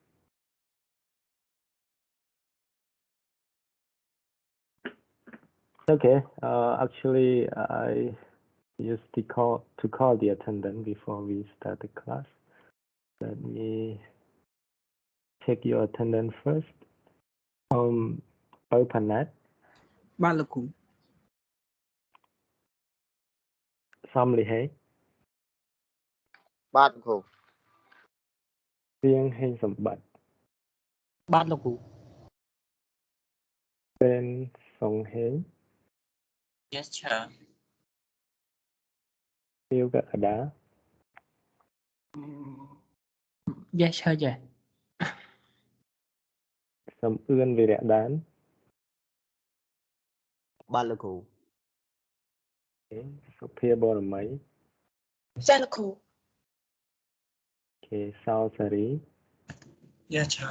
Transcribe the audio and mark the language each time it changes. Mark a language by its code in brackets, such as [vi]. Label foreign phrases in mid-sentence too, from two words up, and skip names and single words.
[en] Okay, actually, I used to call the attendant before we start the class. Let me check your attendance first. Open net, [km] បាទលោកគ្រូ សំលីហេ បាទលោកគ្រូ រៀងហេងសម្បត្តិ បាទលោកគ្រូ เป็นសុងហេង [en] Yes sir [km] ពីវកកដា [en] Yes sir yes [km] សំអឿនវិរៈដាន បាទលោកគ្រូ សុភាបរមី ចាស់លោកគ្រូ គេសោសារី [en] Yes sir